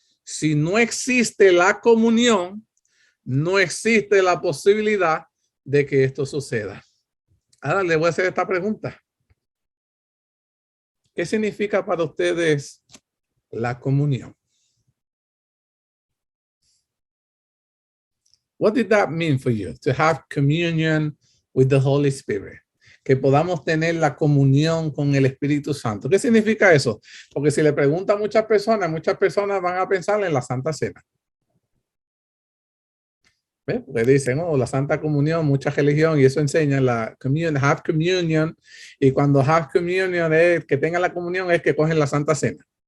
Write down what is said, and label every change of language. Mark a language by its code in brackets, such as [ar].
[es] Si no existe la comunión, no existe la posibilidad de que esto suceda. Ahora le voy a hacer esta pregunta. ¿Qué significa para ustedes la comunión? [en] What did that mean for you to have communion with the Holy Spirit? [es] Que podamos tener la comunión con el Espíritu Santo. ¿Qué significa eso? Porque si le preguntan a muchas personas van a pensar en la Santa Cena. ¿Ves? Porque dicen, oh, la Santa Comunión, mucha religión, y eso enseña la [en] communion, have communion, [es] y cuando [en] have communion [es] es que tengan la comunión, es que cogen la Santa Cena.